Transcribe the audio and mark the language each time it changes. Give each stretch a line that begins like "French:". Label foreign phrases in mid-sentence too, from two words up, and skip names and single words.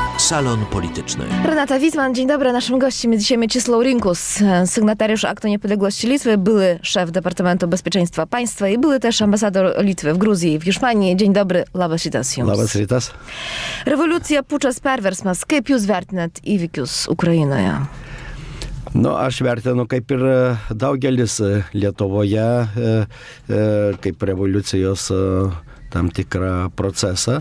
Polish: Salon Polityczny. Renata Wittmann, dzień dobry. Naszym gościem jest dzisiaj Mieczysław Rinkus, sygnatariusz Aktu Niepodległości Litwy, były szef Departamentu Bezpieczeństwa Państwa i były też ambasador Litwy w Gruzji i w Hiszpanii. Dzień dobry,
Lithuanian: labas rytas jums. Labas rytas. Revoliucija, pučas, perversmas. Kaip jūs vertinat įvykius Ukrainoje? Aš vertinu kaip ir daugelis Lietuvoje, kaip revoliucijos tam tikrą procesą.